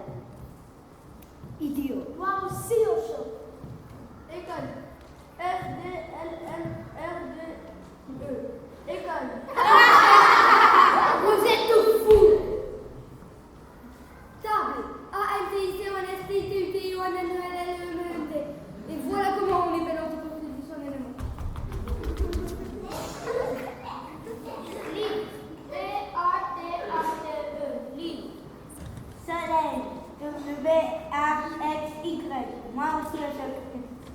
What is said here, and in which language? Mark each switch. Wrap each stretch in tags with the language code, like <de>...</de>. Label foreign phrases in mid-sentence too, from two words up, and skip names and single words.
<fr>Idiot. Moi aussi au choc. École. F-D-L-L-R-D-E. École. Vous êtes tout fous. Table. A-N-T-I-C-O-N-S-T-T-U-T-I-O-N-N-L-L-M-T. Et voilà comment on épelle anticonstitutionnellement. Livre. B-A-T-A-T-E. Livre. Soleil. W-A-X-Y. Moi aussi, je choque.</fr>